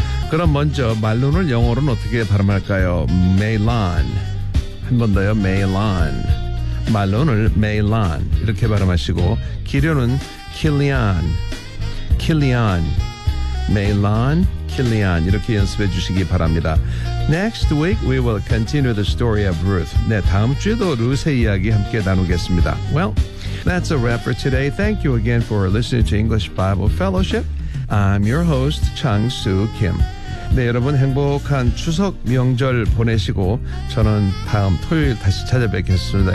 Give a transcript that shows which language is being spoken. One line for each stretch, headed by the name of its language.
Korean: 그럼 먼저 말론을 영어로는 어떻게 발음할까요? 메일란. 한 번 더요. 메일란. 말론을 메일란 이렇게 발음하시고 기련은 킬리안, 킬리안, 메일란, 킬리안 이렇게 연습해 주시기 바랍니다.
English: Next week we will continue the story of Ruth.
Korean: 네, 다음 주에도 루스의 이야기 함께 나누겠습니다.
English: Well, that's a wrap for today. Thank you again for listening to English Bible Fellowship. I'm your host, Chang Soo Kim.
Korean: 네, 여러분 행복한 추석 명절 보내시고 저는 다음 토요일 다시 찾아뵙겠습니다.